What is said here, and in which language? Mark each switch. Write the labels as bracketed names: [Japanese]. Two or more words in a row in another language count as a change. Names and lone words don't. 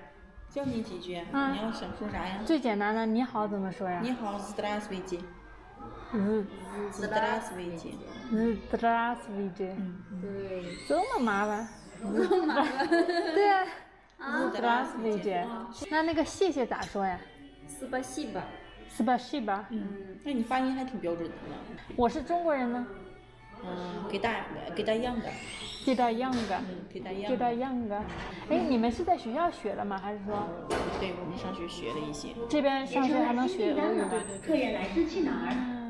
[Chinese] 教你几句，你要想说啥呀？最简单的你好怎么说呀？ [Russian] 你好 ，здравствуйте。здравствуйте。 здравствуйте。 [Chinese] 对。这么麻烦？这么麻烦？对啊。здравствуйте。那个谢谢咋说呀 [Russian] ？спасибо。 spasiba。 [Chinese] 那你发音还挺标准的呢。我是中国人呢。给大样的。给大样的。给大样的。哎，你们是在学校学的吗？还是说？对，我们上学学了一些。这边上学还能学俄语吗？客人来自去哪儿？